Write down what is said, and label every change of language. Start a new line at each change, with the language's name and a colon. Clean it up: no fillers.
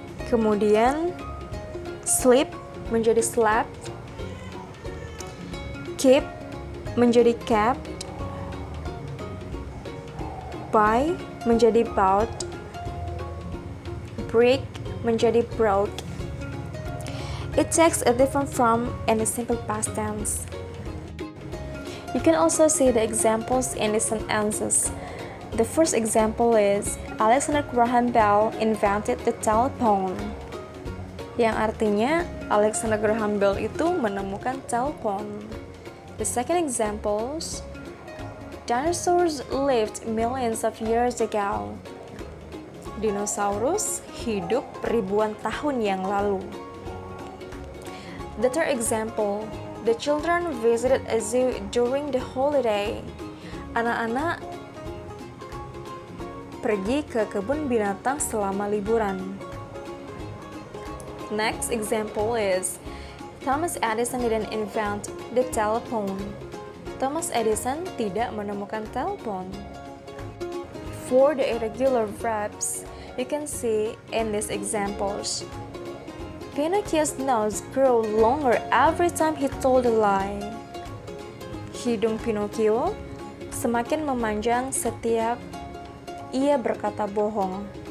Indonesian: Kemudian sleep menjadi slept, keep menjadi kept, buy menjadi bought, break menjadi brought.
English: It takes a different form in the simple past tense. You can also see the examples in the sentences. The first example is Alexander Graham Bell invented the telephone.
Indonesian: Yang artinya Alexander Graham Bell itu menemukan telepon.
English: The second example, dinosaurs lived millions of years ago.
Indonesian: Dinosaurus hidup ribuan tahun yang lalu.
English: The third example, the children visited a zoo during the holiday.
Indonesian: Anak-anak pergi ke kebun binatang selama liburan.
English: Next example is, Thomas Edison didn't invent the telephone.
Indonesian: Thomas Edison tidak menemukan telepon.
English: For the irregular verbs, you can see in these examples. Pinocchio's nose grew longer every time he told a lie.
Indonesian: Hidung Pinocchio semakin memanjang setiap ia berkata bohong.